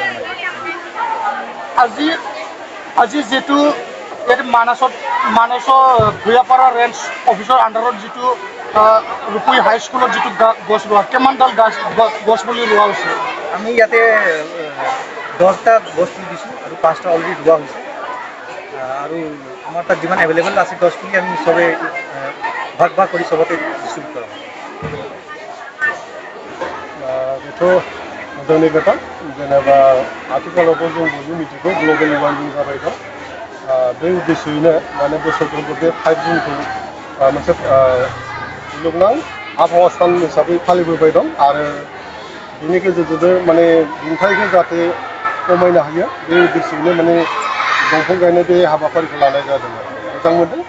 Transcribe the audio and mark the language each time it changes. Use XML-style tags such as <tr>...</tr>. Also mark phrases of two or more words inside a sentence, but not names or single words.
<as>আজি যিটো ইয়াতে মানসৰ ভূঞাপাৰা ৰেঞ্জ অফিচৰ আণ্ডাৰত যিটো ৰূপী হাই স্কুলত যিটো গছ ৰোৱা কিমানডাল গছ পুলি ৰোৱা হৈছে? আমি ইয়াতে 10টা গছ পুলি দিছোঁ আৰু 5টা অলৰেডি ৰোৱা হৈছে আৰু আমাৰ তাত যিমান এভেইলেবল আছে গছ পুলি আমি চবে ভাগ কৰি চবতে ডিষ্ট্ৰিবিউট কৰা</as> <brx>बेथ' जोंनि खोथा जेनेबा आथिखालावबो जों बयबो मिथिगौ</brx> <en>global warming</en> <brx>जाबाय दं बे उद्देश्ययैनो माने बोसोरफ्रोमबो बे 5 जुनखौ मोनसे मुलुगनां आबहावा सान हिसाबै फालिबोबाय दं आरो बेनि गेजेरजोंनो माने दुंथाइखौ जाहाथे खमायनो हायो बे उद्देश्ययैनो माने दंफां गायनाय बे हाबाफारिखौ लानाय जादों मोजां मोनदों।</brx>